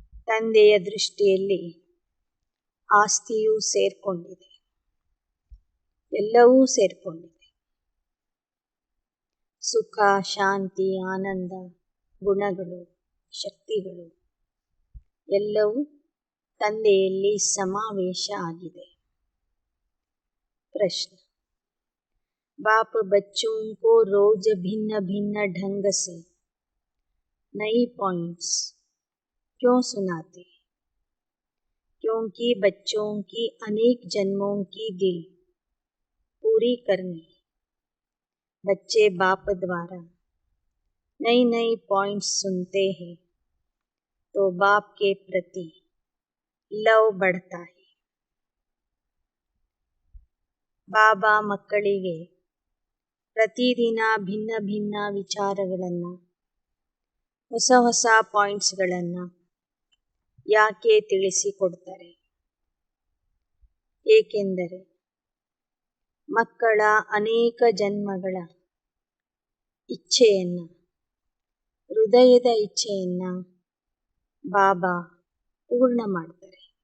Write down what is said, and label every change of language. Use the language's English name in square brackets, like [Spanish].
[Kannada] ತಂದೆಯ ದೃಷ್ಟಿಯಲ್ಲಿ ಆಸ್ತಿಯೂ ಸೇರ್ಕೊಂಡಿದೆ, ಎಲ್ಲವೂ ಸೇರ್ಕೊಂಡಿದೆ. ಸುಖ, ಶಾಂತಿ, ಆನಂದ, ಗುಣಗಳು, ಶಕ್ತಿಗಳು ಎಲ್ಲವೂ ತಂದೆಯಲ್ಲಿ ಸಮಾವೇಶ ಆಗಿದೆ. [Hindi] प्रश्न: बाप बच्चों को रोज भिन्न भिन्न ढंग से नई पॉइंट्स क्यों सुनाते? क्योंकि बच्चों की अनेक जन्मों की दिल पूरी करनी. बच्चे बाप द्वारा नई नई पॉइंट्स सुनते हैं तो बाप के प्रति लव बढ़ता है. [Kannada] ಬಾಬಾ ಮಕ್ಕಳಿಗೆ ಪ್ರತಿದಿನ ಭಿನ್ನ ಭಿನ್ನ ವಿಚಾರಗಳನ್ನು, ಹೊಸ ಹೊಸ ಪಾಯಿಂಟ್ಸ್ಗಳನ್ನು ಯಾಕೆ ತಿಳಿಸಿಕೊಡ್ತಾರೆ? ಏಕೆಂದರೆ ಮಕ್ಕಳ ಅನೇಕ ಜನ್ಮಗಳ ಇಚ್ಛೆಯನ್ನು, ಹೃದಯದ ಇಚ್ಛೆಯನ್ನು ಬಾಬಾ ಪೂರ್ಣ ಮಾಡ್ತಾರೆ.